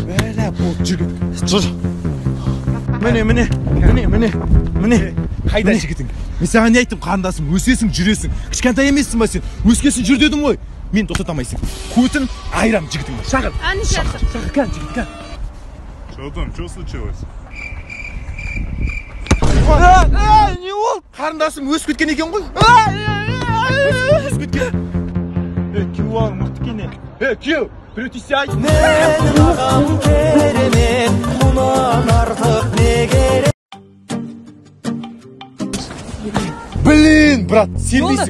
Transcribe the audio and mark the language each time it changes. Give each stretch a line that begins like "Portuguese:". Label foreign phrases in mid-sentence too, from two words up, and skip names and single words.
Kazakh: Бәлә, бол, жүр. Міне. Қайда жігітің? Мен саған не айттым, қарындасым, өсесің, жүресің. Кішкентай емессің ба сен? Өскесін жүр дедім ғой. Мен тоқтатамайсың. Көтін айрам жігітің. Шақыр. Шақыр, кән, жігіт, кән.
Russian: Что там, что случилось?
Kazakh: Не ол? Қарындасым өсіп кеткен екен ғой. Өсіп кеткен. Күйеу алың мықты екен. Күйеу, біреу тисе айт. Менің ағам керемет, мұнан артық не керек?
Russian: Блин, брат,
Kazakh: сенбейсің.